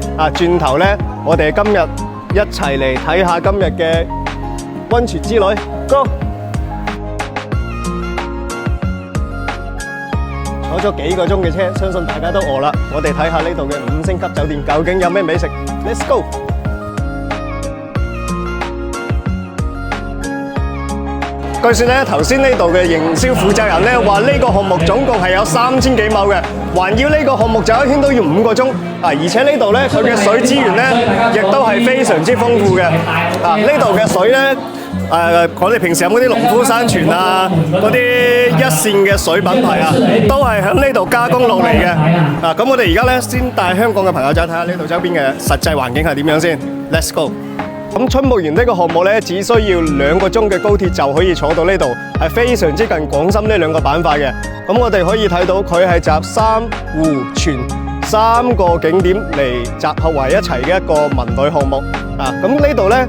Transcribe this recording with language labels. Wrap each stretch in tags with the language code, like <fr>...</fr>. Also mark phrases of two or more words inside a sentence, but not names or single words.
<yue>轉頭咧，我哋今日一齊嚟睇下今日嘅溫泉之旅。Go！坐咗幾個鐘嘅車，相信大家都餓啦。我哋睇下呢度嘅5星級酒店究竟有咩美食。</yue> <en>Let's go！</en> <yue>據說咧，頭先呢度嘅營銷負責人咧話，呢個項目總共係有3000幾畝嘅，環繞呢個項目走一圈都要5個鐘。而且呢度咧，佢嘅水資源咧亦都係非常之豐富嘅。呢度嘅水咧。我哋平時飲嗰啲農夫山泉啊，嗰啲一線嘅水品牌啊，都係喺呢度加工落嚟嘅。咁我哋而家咧先帶香港嘅朋友仔睇下呢度周邊嘅實際環境係點樣先。</yue> <en>Let's go！</en> <yue>咁春木園呢個項目咧，只需要2個鐘嘅高鐵就可以坐到呢度，係非常之近廣深呢2個板塊嘅。咁我哋可以睇到佢係集山湖泉3個景點嚟集合為一齊嘅一個文旅項目。咁呢度咧。</yue>